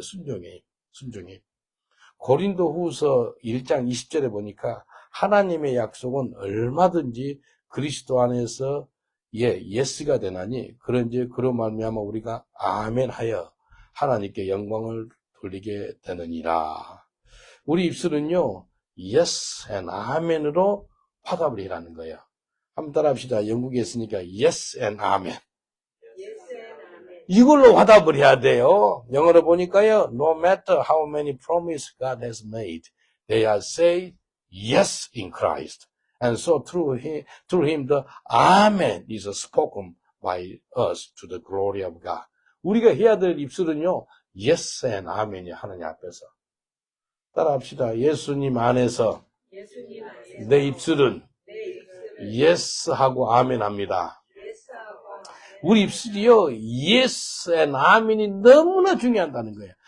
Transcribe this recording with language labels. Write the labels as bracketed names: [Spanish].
[Korean] 순종의 입. 고린도후서 1장 20절에 보니까 하나님의 약속은 얼마든지 그리스도 안에서 예스가 되나니 그런지 그런 말미암아 우리가 아멘하여 하나님께 영광을 돌리게 되느니라. 우리 입술은요, yes and 아멘으로 화답을 해라는 거예요. 한번 따라합시다. 영국에 있으니까 yes and amen. 이걸로 화답을 해야 돼요. 영어로 보니까요, [English] no matter how many promises God has made, they are say yes in Christ. And so through him the amen is spoken by us to the glory of God. [Korean] 우리가 해야 될 입술은요, yes and amen이 하나님 앞에서. 따라합시다. 예수님 안에서 내 입술은 yes 하고 아멘 합니다. 우리 입술이요, yes and amen이 너무나 중요하다는 거예요.